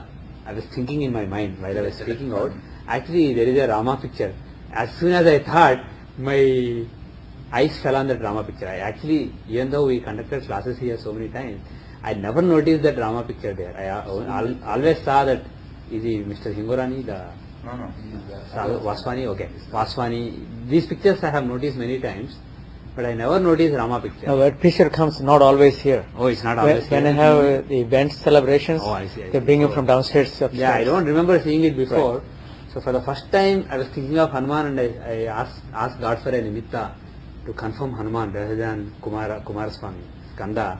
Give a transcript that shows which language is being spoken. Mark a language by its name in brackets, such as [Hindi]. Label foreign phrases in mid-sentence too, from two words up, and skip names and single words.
[English] I was thinking in my mind while I was speaking out. Actually, there is a Rama picture. As soon as I thought, my eyes fell on that Rama picture. I actually, even though we conducted classes here so many times, I never noticed that Rama picture there. I always saw that, is he Mr. Hingorani, No. Vaswani? Okay. Vaswani. These pictures I have noticed many times, but I never noticed Rama picture. No, that picture comes not always here. Oh, it's not always When here. I have the event celebrations, Oh, I see. they bring him from downstairs upstairs. Yeah, I don't remember seeing it before. Right. So for the first time, I was thinking of Hanuman, and I asked God for a nimitta to confirm Hanuman rather than Kumaraswamy, Skanda.